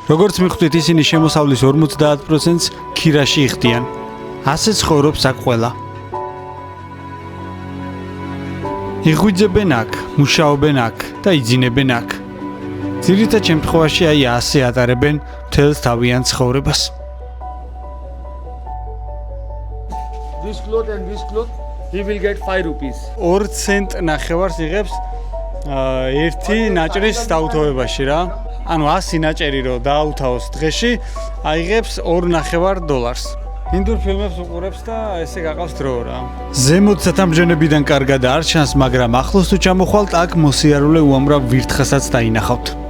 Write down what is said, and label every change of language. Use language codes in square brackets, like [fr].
[ka] როგორც მიხვდით, ისინი შემოსავლის 50%-ს ქირაში იხდიან. ასე ცხოვრობს აქ ყველა. იღვიძებენ აქ, მუშაობენ აქ და იძინებენ აქ. ძირითად შემთხვევაში აი ასე ატარებენ მთელს თავიანთ ცხოვრებას. [en] This cloth and this cloth, he will get 5 rupees. [ka] 2 ცენტ ნახევარს იღებს ერთი ნაჭრის დაუთოვებაში რა. ანუ 100 ნაჭერი რო დააუთავოს დღეში, აიღებს 2.5 დოლარს. ინდურ ფილმებს უყურებს და ესე გაყავს დრო რა. ზემოთ სათამბჯენებიდან კარგად არ ჩანს, მაგრამ ახლოს თუ ჩამოხვალთ, აქ მოსიარულე უამრავ ვირთხასაც დაინახავთ.